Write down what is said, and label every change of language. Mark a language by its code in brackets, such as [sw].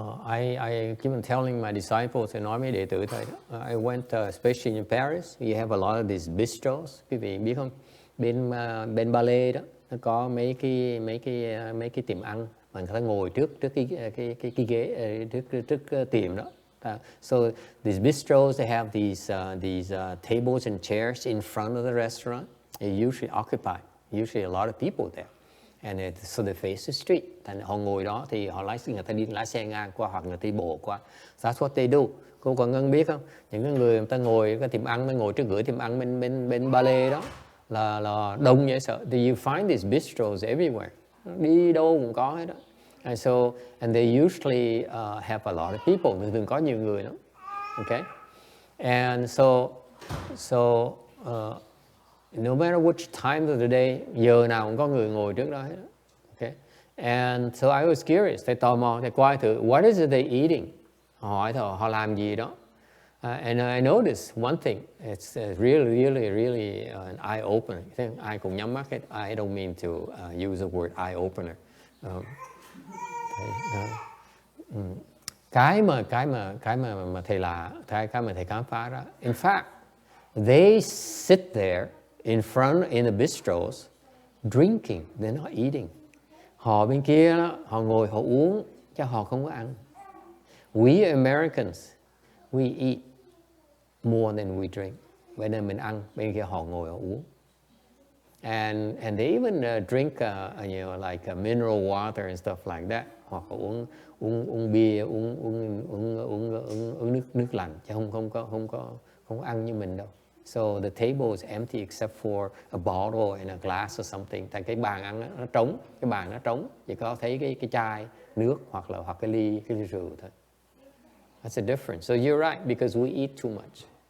[en] I keep on telling my disciples, [vi] nói mấy đệ tử thầy đó. [en] I went, especially in Paris, you have a lot of these bistros. [vi] Quý vị biết không? Bên Ballet đó, nó có mấy cái tiệm ăn mà người ta ngồi trước cái ghế trước tiệm đó, [en] So these bistros, they have these tables and chairs in front of the restaurant. They're usually occupied. Usually a lot of people there. And so they face the street. [vi] Thành họ ngồi đó thì họ người ta đi lái xe ngang qua hoặc người ta đi bộ qua. [en] That's what they do. [vi] Cô còn Ngân biết không? Những cái người ta ngồi cái tiệm ăn, ngồi trước cửa tiệm ăn bên Ba Lê đó là đông dễ sợ. [en] You find these bistros everywhere. [vi] Đi đâu cũng có hết đó. [en] And they usually have a lot of people. [vi] Thường có nhiều người đó. [en] Okay? And so no matter which time of the day, [vi] giờ nào cũng có người ngồi trước đó hết. [en] Okay? And so I was curious. [vi] Thầy tò mò, thầy qua thử, [en] what is it they eating? [vi] Hỏi họ làm gì đó. [en] And I noticed one thing. It's really an eye opener. [vi] Ai cũng nhắm mắt hết. [en] I don't mean to use the word eye opener. [vi] Cái mà thầy cái mà thầy khám phá ra. [en] In fact, they sit there in the bistros, drinking. They're not eating. [vi] Họ bên kia đó, họ ngồi họ uống, chứ họ không có ăn. [en] We Americans, we eat more than we drink. [vi] Bên đây mình ăn, bên kia họ ngồi họ uống. [en] And they even drink, like mineral water and stuff like that. [vi] Hoặc uống bia, uống nước lạnh, chứ không có ăn như mình đâu. [en] So the table is empty except for a bottle and a glass or something. [vi] Tại cái bàn ăn nó trống, chỉ có thấy cái chai nước hoặc cái ly rượu thôi. [en] That's the difference. So you're right because we eat too much.